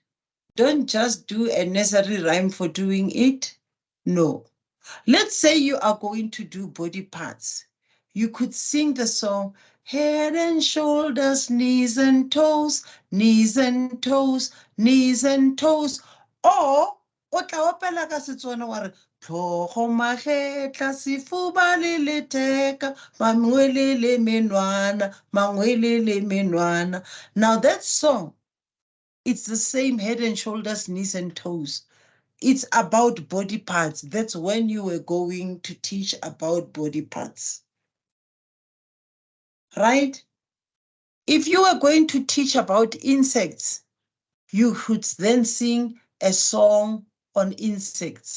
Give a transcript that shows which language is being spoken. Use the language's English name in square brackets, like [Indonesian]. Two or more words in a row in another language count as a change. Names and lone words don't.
[English] Don't just do a nursery rhyme for doing it. No. Let's say you are going to do body parts. You could sing the song, head and shoulders, knees and toes, knees and toes, knees and toes. Or, [Tswana] o tla opela ka Setswana wa re, tlhogo magetla sefuba le letheka, mangwele le menwana, mangwele le menwana. [English] Now that song, it's the same head and shoulders, knees and toes. It's about body parts. That's when you were going to teach about body parts. Right? If you were going to teach about insects, you could then sing a song on insects.